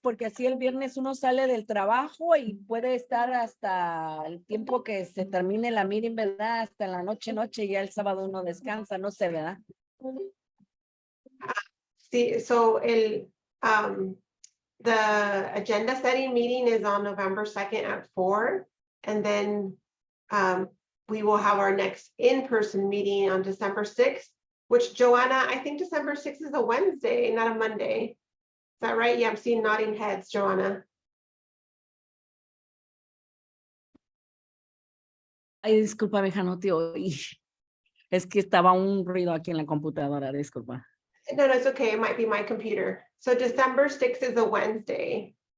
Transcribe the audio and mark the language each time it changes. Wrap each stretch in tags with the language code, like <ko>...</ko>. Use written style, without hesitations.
<es>Porque así el viernes uno sale del trabajo y puede estar hasta el tiempo que se termine la meeting, ¿verdad? Hasta la noche y ya el sábado uno descansa, no sé, ¿verdad?</es> <en>Sí, so the agenda setting meeting is on November 2nd at 4. And then we will have our next in-person meeting on December 6th, which Joanna, I think December 6th is a Wednesday, not a Monday. Is that right? Yeah, I'm seeing nodding heads, Joanna.</en> <es>Ay, disculpa, mija, no te oí. Es que estaba un ruido aquí en la computadora, disculpa.</es> <en>No, it's okay. It might be my computer. So December 6th is a Wednesday.</en>